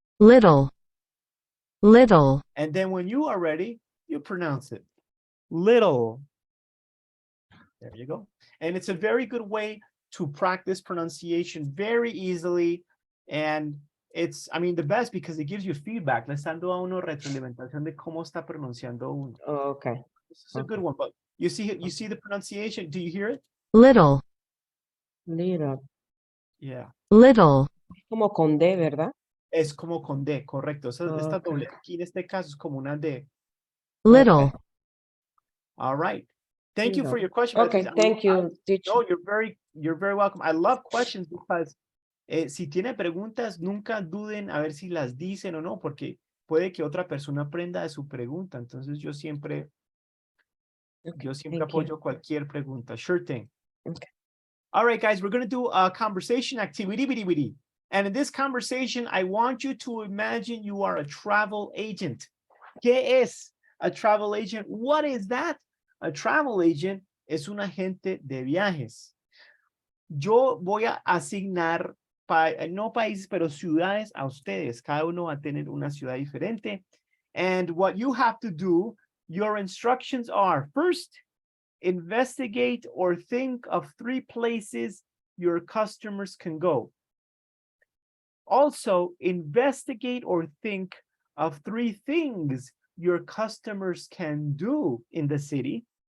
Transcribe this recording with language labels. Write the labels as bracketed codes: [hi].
[en] Little. Little. and then when you are ready, you pronounce it. Little. There you go. And it's a very good way to practice pronunciation very easily. And it's, I mean, the best because it gives you feedback. [es] Le está dando a uno retroalimentación de cómo está pronunciando uno. [en] Okay. This is a good one, but you see the pronunciation. Do you hear it? Little. Little. Yeah. Little. [es] Como con D, ¿verdad? Es como con D, correcto. Esta doble aquí en este caso es como una D. [en] Little. All right. Thank you for your question. Okay, thank you, teacher. No, you're very welcome. I love questions because [es] si tiene preguntas, nunca duden a ver si las dicen o no, porque puede que otra persona aprenda de su pregunta. Entonces yo siempre apoyo cualquier pregunta. Sure thing. Okay. [en] All right, guys, we're going to do a conversation activity. And in this conversation, I want you to imagine you are a travel agent. [es] ¿Qué es [en] a travel agent? What is that? A travel agent [es] es un agente de viajes. Yo voy a asignar, no países, pero ciudades a ustedes. Cada uno va a tener una ciudad diferente. [en] And what you have to do, your instructions are, first, investigate or think of 3 places your customers can go. Also, investigate or think of 3 things your customers can do in the city.